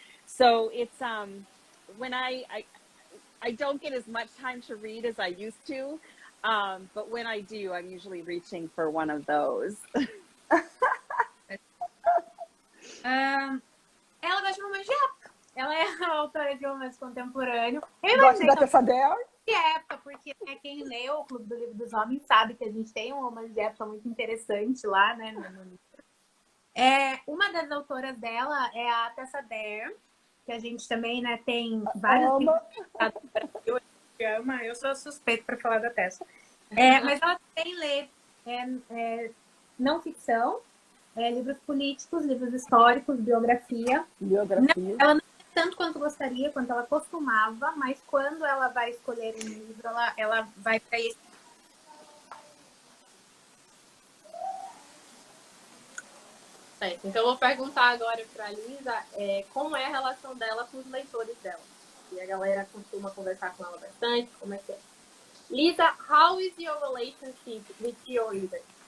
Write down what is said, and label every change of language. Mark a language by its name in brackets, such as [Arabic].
[English] So it's when I don't get as much time to read as I used to, but when I do, I'm usually reaching for one of those. [Portuguese] Ela gosta de romance de época. Ela é a autora de romance contemporâneo. Eu gosto da Tessa Dare. De época, porque quem leu o Clube do Livro dos Homens sabe que a gente tem um romance de época muito interessante lá, né? Uma das autoras dela é a Tessa Dare, que a gente também, né, tem vários livros no Brasil, que ama. Eu sou suspeita para falar da Tessa. Mas ela também lê não ficção, livros políticos, livros históricos, biografia. Ela não tanto quanto gostaria, quanto ela costumava, mas quando ela vai escolher um livro, ela vai para esse. Certo. Então eu vou perguntar agora para a Lisa como é a relação dela com os leitores dela. E a galera costuma conversar com ela bastante, como é que é? [English] Lisa, how is your relationship with your readers?